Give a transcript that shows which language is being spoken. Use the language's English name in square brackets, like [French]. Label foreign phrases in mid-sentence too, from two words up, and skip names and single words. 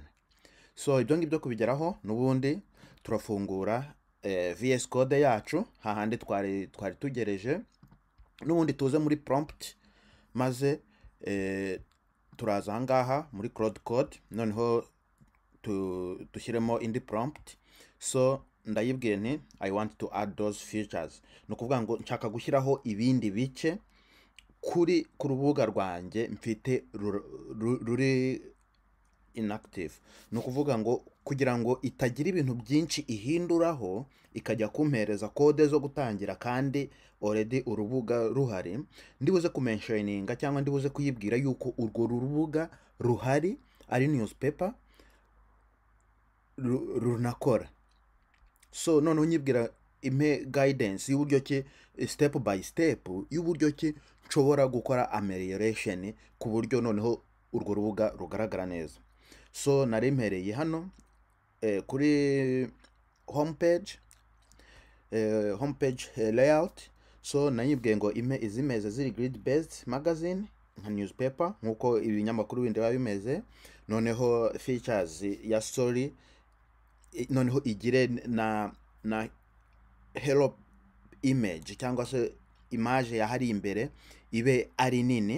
[Kinyarwanda] So ibyo ngibyo kubigeraho, n'ubundi turafungura VS Code yacu hahandi twari tugereje, n'ubundi tuze muri prompt, maze turaza ahangaha muri Claude Code, noneho dushyiremo indi prompt. [English] So [Kinyarwanda] ndayibwiye nti [English] I want to add those features, [Kinyarwanda] no kuvuga ngo nshaka gushyiraho ibindi bice ku rubuga rwanjye mfite ruri inactive. No kuvuga ngo kugira ngo itagira ibintu byinshi ihinduraho ikajya kumpereza code zo gutangira kandi already urubuga ruhari, ndibuze kumentioninga cyangwa ndibuze kuyibwira yuko urwo rubuga ruhari ari newspaper runakora. So noneho nyibwira impe guidance y'uburyo ki [English] step by step [Kinyarwanda] y'uburyo ki nshobora gukora amelioration ku buryo noneho urwo rubuga rugaragara neza. So narimpereye hano kuri [English] homepage layout. [Kinyarwanda] So nayibwiye ngo ime izimeze ziri [English] grid based magazine [Kinyarwanda] nka newspaper nkuko ibinyamakuru bindi biba bimeze. Noneho features ya story noneho igire na [English] hello image [Kinyarwanda] cyangwa se image ya hari imbere ibe ari nini.